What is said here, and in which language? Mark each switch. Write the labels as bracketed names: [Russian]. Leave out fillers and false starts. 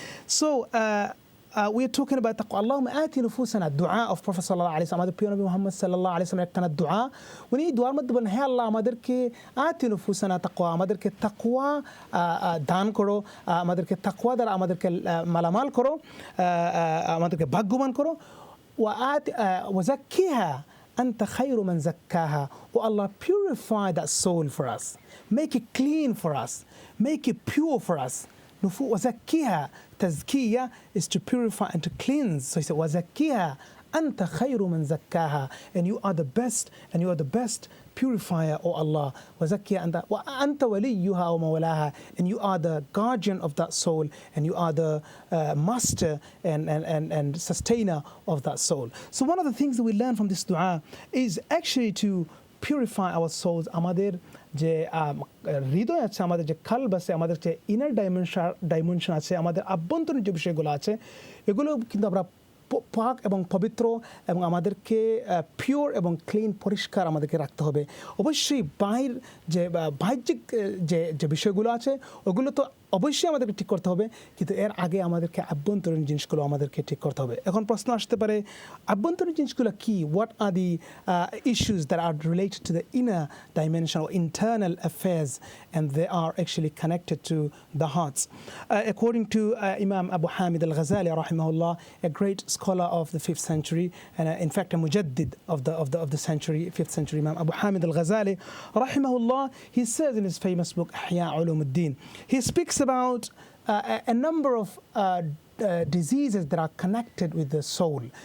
[English] So we are talking about taqwa. [Arabic] Allahumma ati nufusana, [English] dua of Prophet [Bangla] sallallahu alaihi wasallam, আমাদের প্রিয় নবী Muhammad sallallahu alaihi wasallam একখানা দোয়া, উনি দোয়ার মধ্যে বলেন, হে আল্লাহ আমাদেরকে [Arabic] আতি নুফুসানা তাকওয়া, [Bangla] আমাদেরকে তাকওয়া দান করো, আমাদেরকে তাকওয়া দ্বারা আমাদেরকে মালামাল করো, আমাদেরকে ভাগ্যবান করো, [Arabic] ওয়া যাক্কিহা anta khayru man zakkaha. [English] Oh Allah, purify that soul for us, make it clean for us, make it pure for us. [Arabic] وزكيها, [English] tazkiyah is to purify and to cleanse. So he said, [Arabic] وزكيها أنت خير من زكاها, [English] and you are the best, and you are the best purifier, O Allah. [Arabic] وزكيها وأنت وليها ومولاها, [English] and you are the guardian of that soul, and you are the master and sustainer of that soul. So one of the things that we learn from this dua is actually to purify our souls. [Bangla] আমাদের যে হৃদয় আছে, আমাদের যে কালব আছে, আমাদের যে inner dimension আছে, আমাদের আভ্যন্তরীণ যে বিষয়গুলো আছে, এগুলো কিন্তু আমরা পাক এবং পবিত্র এবং আমাদেরকে পিওর এবং ক্লিন পরিষ্কার আমাদেরকে রাখতে হবে। অবশ্যই বাহ্যিক যে বিষয়গুলো আছে ওগুলো তো অবশ্যই আমাদেরকে ঠিক করতে হবে, কিন্তু এর আগে আমাদেরকে আভ্যন্তরীণ জিনিসগুলো আমাদেরকে ঠিক করতে হবে। এখন প্রশ্ন আসতে পারে, আভ্যন্তরীণ জিনিসগুলো কি? [English] What are the issues that are related to the inner dimension or internal affairs, and they are actually connected to the hearts? According to Imam Abu Hamid al-Ghazali rahimahullah, a great scholar of the 5th century, and in fact a mujaddid of the century, 5th century, Imam Abu Hamid al-Ghazali rahimahullah, he says in his famous book Ihya Ulumuddin, he speaks about a number of diseases that are connected with the soul.